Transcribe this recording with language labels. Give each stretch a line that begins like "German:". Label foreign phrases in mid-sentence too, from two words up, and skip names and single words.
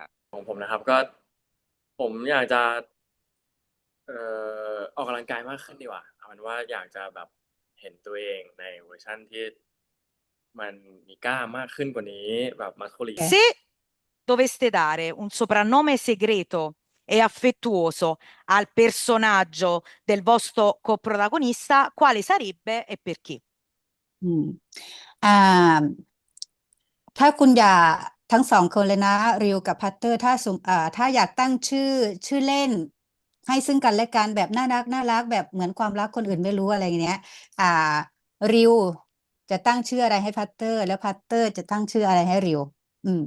Thai: ของผมนะครับก็ผมอยากจะออกกำลังกายมากขึ้นดีกว่าเอาเป็นว่าอยากจะแบบเห็นตัวเองในเวอร์ชั่นที่มันมีกล้ามมากขึ้นกว่านี้แบบมัสคูลีน
Italian: Se doveste dare un soprannome segreto e affettuoso al personaggio del vostro coprotagonista, quale sarebbe e perché?
Thai: อืมอ่าถ้าคุณอยากทั้งสองคนเลยนะริวกับพัตเตอร์ถ้าอยากตั้งชื่อเล่นให้ซึ่งกันและกันแบบน่ารักแบบเหมือนความรักคนอื่นไม่รู้อะไรอย่างเงี้ยอ่าริวจะตั้งชื่ออะไรให้พัตเตอร์แล้วพัตเตอร์จะตั้งชื่ออะไรให้ริวอืม